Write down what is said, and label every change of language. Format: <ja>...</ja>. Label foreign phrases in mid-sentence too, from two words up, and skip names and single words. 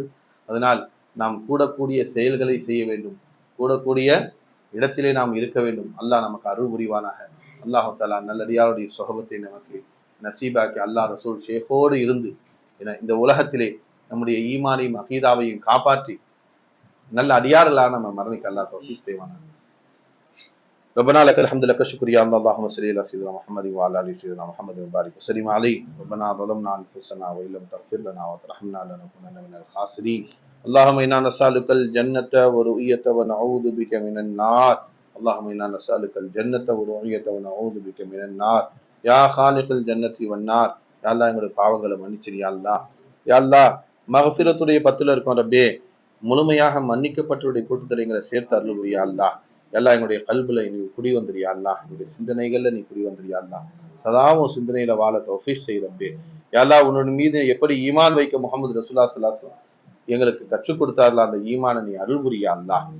<ta>அதனால் நாம் கூடக்கூடிய செயல்களை செய்ய வேண்டும், கூடக்கூடிய இடத்திலே நாம் இருக்க வேண்டும். அல்லாஹ் நமக்கு அருள் புரிவானாக.</ta> <ar>الله تعالى</ar> <ta>நல்லடியாருடைய சுஹபத்தை நமக்கு நசீபாக்கி அல்லாஹ் ரசூல் ஷேഖோடு இருந்து இந்த உலகத்திலே நம்முடைய ஈமானையும் அகீதாவையும் காப்பாற்றி நல்ல அடியார்களாக நம்ம மரணிக்க அல்லாஹ் தௌஃபீக் செய்வானாக.</ta> <ar>ربنا لك الحمد لك الشكر يا الله. اللهم صل على سيدنا محمد وعلى ال سيدنا محمد وبارك وسلم عليه. ربنا ظلمنا انفسنا وان لم تغفر لنا وترحمنا لنكونن من الخاسرين. اللهم انا نسالك الجنه ورؤيه ونعوذ بك من النار. اللهم انا نسالك الجنه ورؤيه ونعوذ بك من النار. يا خالق الجنه والنار. يا الله</ar> <ta>எங்களுடைய பாவங்களை மன்னிச்சிரு</ta> <ar>يا الله. يا الله</ar> <ta>மக்ஃபிரத்துடைய 10ல இருக்கும் ரப்பே, முழுமையாக மன்னிக்கப்பட்டவருடைய கூட்டத்தில் எங்களை சேர்த்து அருள் புரியா அல்லாஹ். எல்லாம் எங்களுடைய கல்புல நீ குடி வந்துறியா அல்லாஹ், என்னுடைய சிந்தனைகள்ல நீ குடி வந்துறியா அல்லாஹ். சதாவும் சிந்தனையில வாழ தௌஃபீக் செய்யறப்பே. யா உன்னோட மீது எப்படி ஈமான் வைக்க</ta> <ar>محمد رسول الله صلى الله عليه وسلم</ar> <ta>எங்களுக்கு கற்றுக் கொடுத்தார்களா அந்த ஈமானை நீ அருள் புரியா அல்லாஹ்.</ta>